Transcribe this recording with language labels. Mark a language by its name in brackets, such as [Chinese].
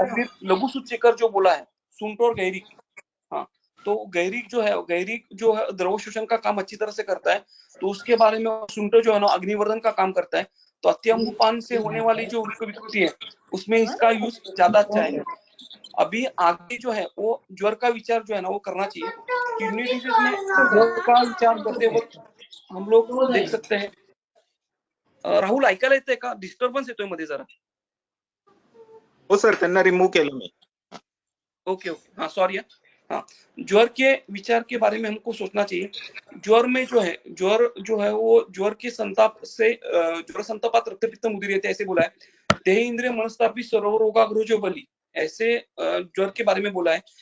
[Hindi] और फिर लघु सूचेकर जो बोला है, सुंठ और गैरिक, हाँ, तो गैरिक जो है द्रव शोषण का काम अच्छी तरह से करता है, तो उसके बारे में सुंठ जो है ना अग्निवर्धन का काम करता है। तो अत्यंबुपान से होने वाली जो विकृति है उसमें इसका यूज ज्यादा अच्छा है। अभी आगे जो है वो ज्वर का विचार जो है ना वो करना चाहिए। किडनी डिजीज में ज्वर का विचार करते वक्त हम लोग देख सकते हैं। [Marathi] राहुल ऐकायला येतंय का? डिस्टर्बन्स येतोय मध्ये जरा. हो सर, त्यांना रिमूव्ह केलं मी. [Hindi] ओके ओके, हाँ सॉरी हाँ, ज्वर के विचार के बारे में हमको सोचना चाहिए। ज्वर में ज्वर जो है वो ज्वर के संताप से ज्वर संतापात रक्तपित्त मुदीर्यते ऐसे बोला है। देह इंद्रिय मनस्तापी सर्व रोगाग्रह जो बली, ऐसे ज्वर के बारे में बोला है।